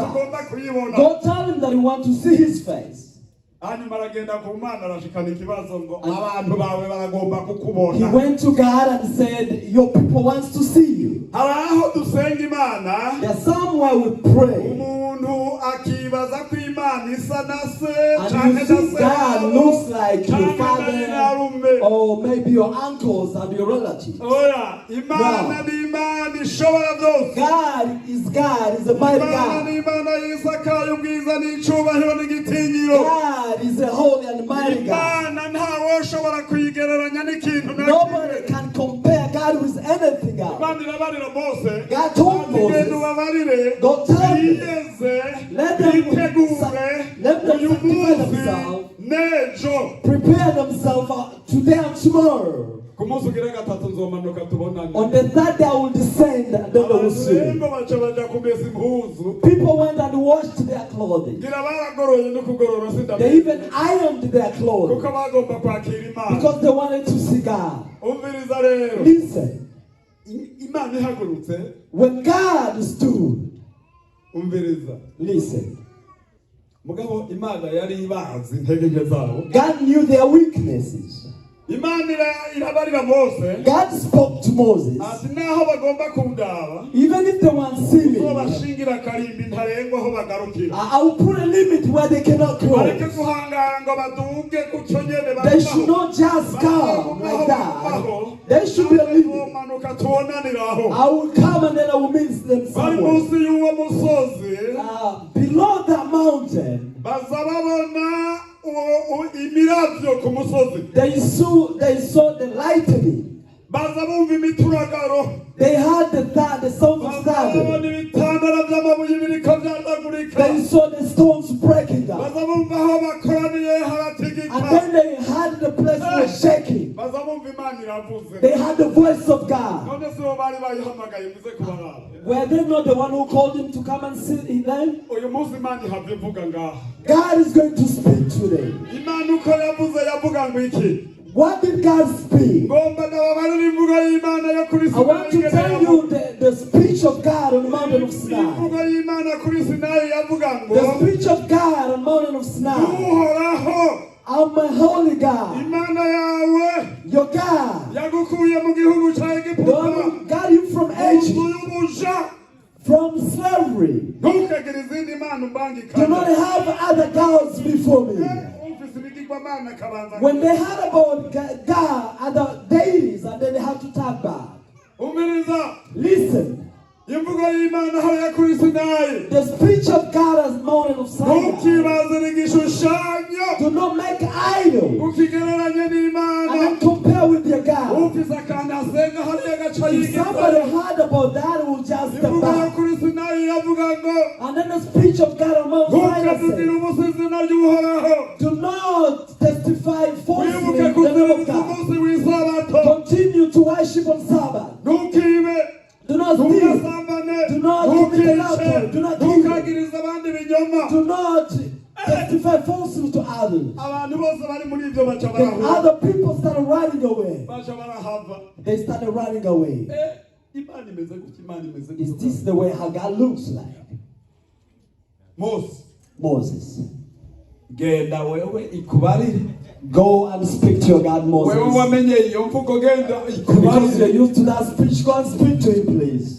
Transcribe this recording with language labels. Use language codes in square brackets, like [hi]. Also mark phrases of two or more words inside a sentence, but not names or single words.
[en] Go tell him that we want to see his face. He went to God and said, your people wants to see you. There's somewhere we pray. [rn] bakibaza ko Imana isa na se [en] And [rn] canke [en] you think [rn] na [en] God [rn] se [en] looks like your [rn] canke na [en] father [rn] nyinarume. [en] or maybe your uncles and your relatives. [rn] Oya, Imana ni Imana ishobora byose. [en] God is a mighty [rn] Imana ni [en] God. [rn] Imana y'isakaye ubwiza n'icubahiro n'igitinyiro. [en] God is a holy and mighty God. [rn] Imana ntawe ushobora kuyigereranya n'ikintu na [en] Nobody [rn] kimwe. [en] can compare God with anything else. [rn] Imana irabarira Mose. [en] God told [rn] ati genda [en] Moses, [rn] ubabarire [en] go tell them, [rn] biyeze [en] let them [rn] bitegure uyu [en] sanctify [rn] munsi [en] themselves, [rn] n'ejo. [en] prepare themselves today and tomorrow. [rn] Ku munsi ugira gatatu nzomanuka tubonane. [en] On the third day I will descend and then they will see. [rn] Abasengo baca baja kumesa impuzu. [en] People went and washed their clothing. [rn] Ngira baragoroye no kugorora [en] They [rn] sindabizi. [en] even ironed their clothes [rn] Kuko bagomba kwakira Imana. [en] because they wanted to see God. [rn] Umviriza rero. [en] Listen, [rn] Imana ihagurutse. [en] when God stood, [rn] Umviriza. [en] listen, [rn] Mugabo Imana yari ibazi intege nke zabo. [en] God knew their weaknesses. [rn] Imana irabarira Mose. [en] God spoke to Moses, [rn] Ati naho bagomba kundaba. [en] even if they want to see me, [rn] Ko bashingira karimbi ntarengwa aho bagarukira. [en] I will put a limit where they cannot [rn] Bareke [en] cross. [rn] guhangara ngo baduge kuco nyene [en] They should not just come like that. There should be a limit. [rn] Manuka tuonaniraho. [en] I will come and then I will meet them [rn] Bari [en] somewhere. [rn] munsi y'uwo musozi. [en] Below that mountain, [rn] Baza babona imiravyo ku musozi. [en] they saw the lightning. [rn] Baza bumva imituragaro. [en] They heard the sound of [rn] Baza [en] thunder. [rn] babona ibitandara vy'amabuye biriko vyandagurika. [en] They saw the stones breaking down. [rn] Baza bumva aho bakoraniye [en] And [rn] haratigika. [en] then they heard the place was shaking. [rn] Baza bumva Imana iravuze. [en] They heard the voice of God. [rn] None si bo bari bayihamagaye muze kubaraba. [en] Were they not the one who called him to come and sit in them? [rn] Uyu munsi Imana ihavye ivuga ngaha. [en] God is going to speak today. [rn] Imana uko yavuze yavuga ngo iki? [en] What did God speak? [rn] Ngomba ndababarira imvugo y'Imana yo kuri [en] I want to tell you the speech of God on the mountain of Sinai. [rn] imvugo y'Imana kuri Sinayi yavuga ngo [en] The speech of God on the mountain of Sinai. [rn] uhoraho [en] I'm my holy God, [rn] Imana yawe [en] your God, [rn] yagukuye mu gihugu cya [en] the [rn] Egiputa [en] one who got you from [rn] mu nzu [en] Egypt, [rn] y'ubuja. [en] from slavery. [rn] Ntukagire izindi mana [en] Do [rn] umbangikanya. [en] not have other gods before me. [rn] Ufise ibigirwamana kabanza. [en] When they heard about God and the deities, and then they had to turn back. [rn] Umviriza [en] Listen, [rn] imvugo y'Imana hariya kuri Sinayi. [en] the speech of God as mountain of Sinai. [rn] Ntukibazire igishushanyo [en] Do not make idol [rn] ukigereranye [en] and [rn] n'Imana. [en] then compare with your God. [rn] Ufise akantu asenga hariya agaca [en] If somebody [rn] yigizayo. [en] heard about that, it will just step [rn] Imvugo yo [en] back. [rn] kuri Sinayi yavuga ngo [en] And then the speech of God on Mount Sinai [rn] ntukatubwire [en] said, [rn] ubusa izina ry'uhoraho. [en] do not testify falsely in [rn] Wibuke [en] the name of [rn] kuziririza [en] God. [rn] umunsi w'isabato. [en] Continue to worship on Sabbath. [rn] Ntukibe, [en] Do not steal. [rn] ntugasambane, [en] Do not commit adultery. Do not kill. [rn] ntukagirize abandi ibinyoma. [en] Do not testify falsely to others. [rn] Abantu bose bari muri ibyo baca [en] Then [rn] barahunga. [en] other people started running away. [rn] Baca barahava. [en] They started running away. [rn] Imana imeze gutya, Imana imeze [en] Is [rn] gutya. [en] this the way how God looks like? [rn] Mose, [en] Moses. [rn] genda wewe ikubarire. [en] Go and speak to your God, [rn] Wewe [en] Moses. [rn] wamenye iyo mvugo genda [en] Because you're [rn] ikubarire. [en] used to that speech, go and speak to him, please.